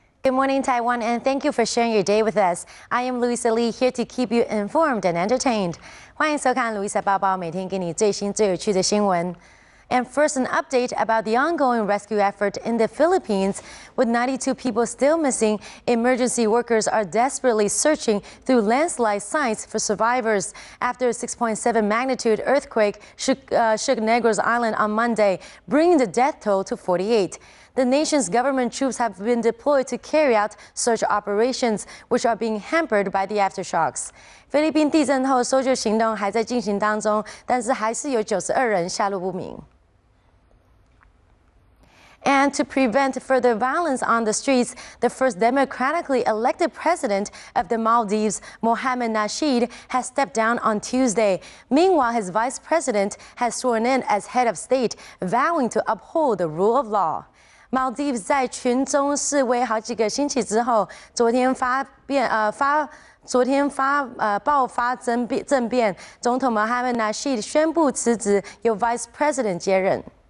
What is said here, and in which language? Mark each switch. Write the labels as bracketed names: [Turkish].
[English] morning, Taiwan, and thank you for sharing your day with us. I am Louisa Lee, here to keep you informed and entertained. [Chinese] 欢迎收看 Louisa 报报，每天给你最新最有趣的新闻。 [English] And first, an update about the ongoing rescue effort in the Philippines. With 92 people still missing, emergency workers are desperately searching through landslide sites for survivors after a 6.7 magnitude earthquake shook Negros Island on Monday, bringing the death toll to 48. The nation's government troops have been deployed to carry out search operations, which are being hampered by the aftershocks. [Chinese] 菲律宾地震后搜救行动还在进行当中，但是还是有92人下落不明。 [English] And to prevent further violence on the streets, the first democratically elected president of the Maldives, Mohamed Nasheed, has stepped down on Tuesday. Meanwhile, his vice president has sworn in as head of state, vowing to uphold the rule of law. [Chinese] Maldives 在群众示威好几个星期之后，昨天爆发政变，总统 Mohamed Nasheed 宣布辞职，由 [English] vice president [Chinese] 接任。